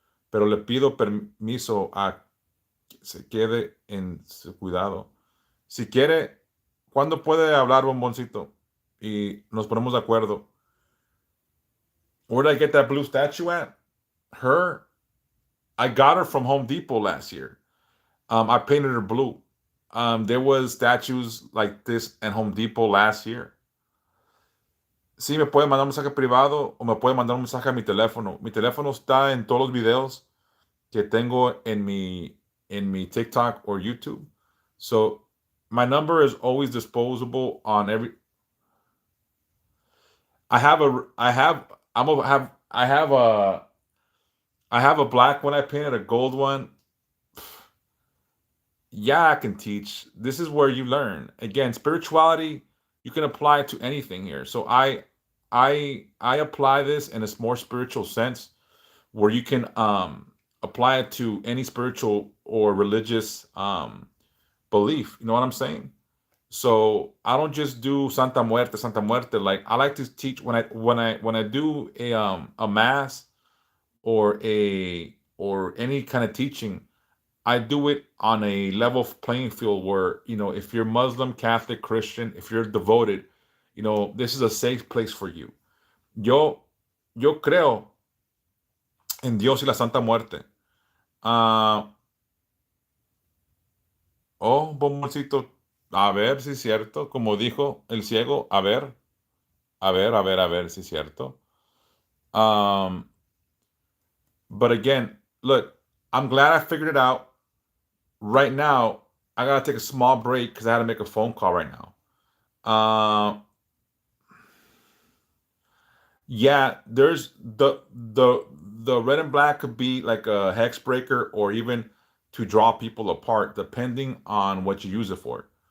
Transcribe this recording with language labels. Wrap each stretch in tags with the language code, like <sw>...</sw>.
<es>Pero le pido permiso a que se quede en su cuidado. Si quiere, ¿cuándo puede hablar, bomboncito? Y nos ponemos de acuerdo.</es> <en>Where did I get that blue statue at? Her, I got her from Home Depot last year. I painted her blue. There was statues like this at Home Depot last year.</en> <es>Sí, me puede mandar un mensaje privado o me puede mandar un mensaje a mi teléfono. Mi teléfono está en todos los videos que tengo en mi TikTok or YouTube.</es> <en>So my number is always disposable on every. I have a. I have. I'm a have. I have a. I have a black one I painted, a gold one. Yeah, I can teach. This is where you learn. Again, spirituality, you can apply to anything here. So I apply this in a more spiritual sense where you can apply it to any spiritual or religious belief. You know what I'm saying? So I don't just do Santa Muerte, Santa Muerte. Like I like to teach when I do a mass or any kind of teaching. I do it on a level playing field where, if you're Muslim, Catholic, Christian, if you're devoted, this is a safe place for you.</en> <es>Yo, yo creo en Dios y la Santa Muerte. Ah, oh, bomboncito, a ver si es cierto, como dijo el ciego, a ver, a ver, a ver, a ver si es cierto.</es> <en>Um, but again, look, I'm glad I figured it out. Right now, I gotta take a small break because I had to make a phone call right now. Um, Yeah, there's the red and black could be like a hex breaker or even to draw people apart, depending on what you use it for.</en>